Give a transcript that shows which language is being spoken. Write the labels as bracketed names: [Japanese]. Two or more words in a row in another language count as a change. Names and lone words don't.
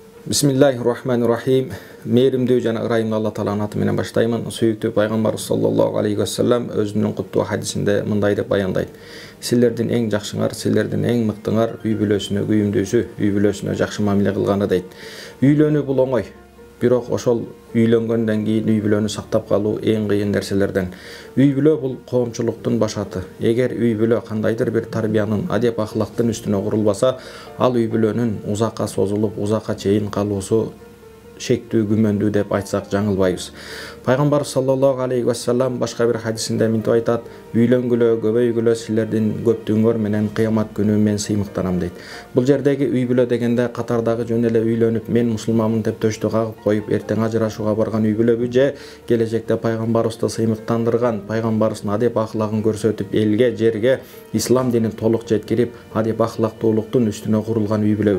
[Arabic] بسم الله الرحمن الرحيم. [Kyrgyz] Meyrimdүү жана ырайымдуу Алла Тааланын аты менен баштаймын. Сүйүктүү пайгамбарыбыз [Arabic] صلى الله عليه وسلم [Kyrgyz] өзүнүн куттуу хадисинде мындай деп баяндайт. Силердин эң жакшыңар, силердин эң мыктыңар үй бүлөсүнө күйүмдүүсү, үй бүлөсүнө жакшы мамиле кылганы дейт. Үйлөнүү бул оңой. Бирок ошол үйлөнгөндөн кийин үй бүлөнү сактап калуу эң кыйын нерселерден. Үй бүлө бул коомчулуктун башаты. Эгер үй бүлө кандайдыр бир тарбиянын, адеп ахлактын үстүнө курулбаса, ал үй бүлөнүн узакка созулуп, узакка чейин калуусу шектүү, күмөндүү деп айтсак жаңылбайбыз. Пайгамбар [Arabic] صلى الله عليه وسلم [Kyrgyz] башка бир хадисинде мынтип айтат: "Үйлөнгүлө, көбөйгүлө, силердин көптүгүңөр менен кыямат күнү мен сыймыктанам" дейт. Бул жердеги үй бүлө дегенде катардагы жөн эле үйлөнүп, мен мусулманмын деп төштү кагып коюп, эртең ажырашууга барган үй бүлөбү же келечекте пайгамбарыбызды сыймыктандырган, пайгамбарыбыздын адеп ахлагын көрсөтүп, элге, жерге ислам динин толук жеткирип, адеп ахлактуулуктун үстүнө курулган үй бүлөбү.